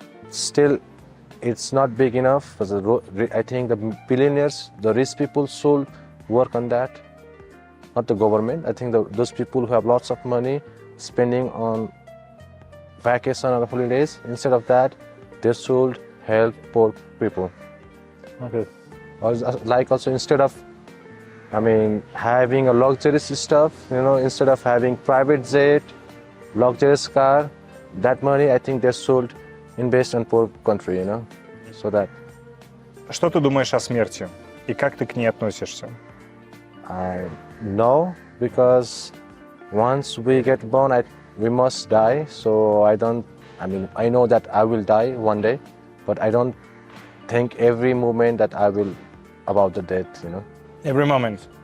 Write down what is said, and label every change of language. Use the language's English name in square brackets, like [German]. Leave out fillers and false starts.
[English] Still, it's not big enough. I think the billionaires, the rich people should work on that, not the government. I think those people who have lots of money spending on vacation or holidays, instead of that, they should help poor people. Okay. Like also instead of, having a luxurious stuff, instead of having private jet, luxurious car, that money I think they should invest in poor country, so that. [Russian] Что ты думаешь о смерти и как ты к ней относишься? [English] I know, because once we get born, we must die. So I know that I will die one day, but I don't think every moment that I will about the death, Every moment.